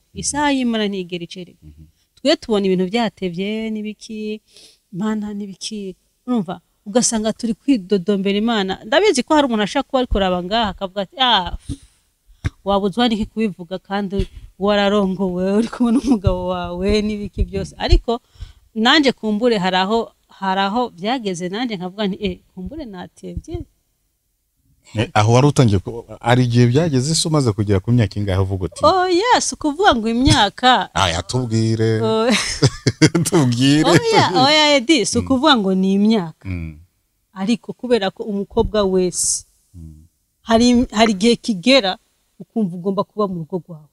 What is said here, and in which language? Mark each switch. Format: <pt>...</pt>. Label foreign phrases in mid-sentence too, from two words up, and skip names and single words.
<rn>Isaha y'Imana ntigera icererwa. Twe tubona ibintu byatevye nibiki, Imana nibiki, urumva ugasanga turi kwidodombera Imana. Ndabizi ko hari umuntu ashaka kuba ariko raba ngaha akavuga ati wabuzwa niki kubivuga kandi wararongowe uri kumwe n'umugabo wawe nibiki byose. Ariko nanje kumbure haraho byageze, nanje nkavuga nti kumbure natevye. Aho wari utangiye ari gihe byageze se umaze kugera ku myaka ingahe uvuga uti? Yes, kuvuga ngo imyaka tubwire. Tubwire. Oya Edi, so kuvuga ngo ni imyaka. Ariko kubera ko umukobwa wese hari gihe kigera ukumva ugomba kuba mu rugo rwawe.</rn>